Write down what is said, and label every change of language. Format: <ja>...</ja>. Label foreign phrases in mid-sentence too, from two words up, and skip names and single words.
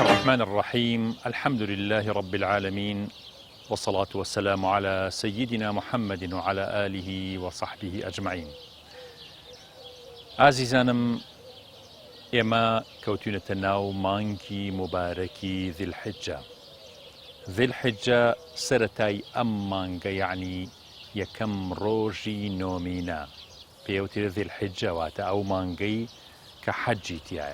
<ar>الرحمن الرحيم. الحمد لله رب العالمين، والصلاة والسلام على سيدنا محمد وعلى آله وصحبه أجمعين.</ar> <ckb>عزيزانم، ئێمە کەوتوونەتە ناو مانگی مبارەکی ذیلحیجە. ذیلحیجە سەرەتای ئەم مانگە، یعنی یەکەم ڕۆژی نۆمینە، پێوترە ذیلحیجە، واتە ئەو مانگەی کە حەجی تایە.</ckb>